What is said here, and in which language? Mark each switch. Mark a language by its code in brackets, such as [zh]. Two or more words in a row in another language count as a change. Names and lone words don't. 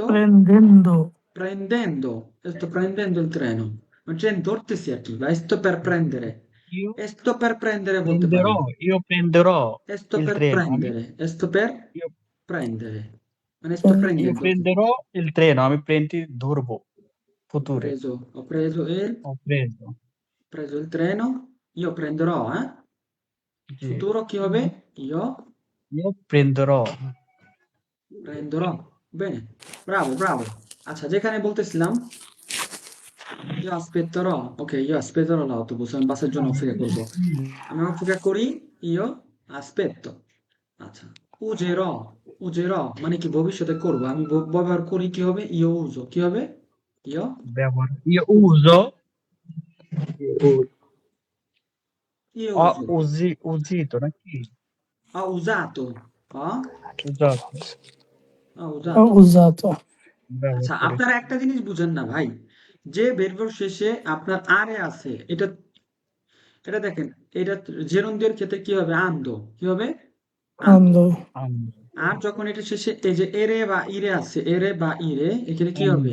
[it] prendendo, prendendo il treno. Non c'è entorsi aquí, va? E sto per prendere. Io E sto per prendere বলতে prenderò, [bn] পারেন। [it] io prenderò E sto il per treno. prendere. E sto per Io, prendere. Me ne sto Io io prendendo. prenderò il treno. [bn] আমি প্রেন্টি ধরবো ফুতুরে। [it] Ho preso Ho preso। il treno. Io prenderò, eh? [bn] জি, [it] Futuro chi হবে? Io io prenderò। prenderò. Bene. Bravo, bravo. [bn] আচ্ছা, যেখানে বলতেছিলাম [it] io aspetterò. Ok, io aspetterò l'autobus. [bn] আমি বাসের জন্য অপেক্ষা করবো। আমি অপেক্ষা করি। [it] Io aspetto. [bn] আচ্ছা। Userò. Userò মানে কি ভবিষ্যতে করবো। আমি ব্যবহার করি কি হবে? [it] Io uso। [bn] কি হবে? [it] Io Io uso, io ho uso. usito নাকি? Ho usato. Ho usato, ho ho usato। usato, [bn] ব্যবহার আচ্ছা, আপনারা করেছি। একটা জিনিস বুঝেন না ভাই, যে ভার্বের শেষে আপনার আরে আছে, এটা এটা দেখেন, এটা জেরন্ডির ক্ষেত্রে কি হবে? আন্দো। কি হবে? আন্দো। [it] ando, Ando, [bn] আর যখন এটা শেষে এই যে এরে বা ইরে আছে, এরে বা ইরে, এখানে কি হবে?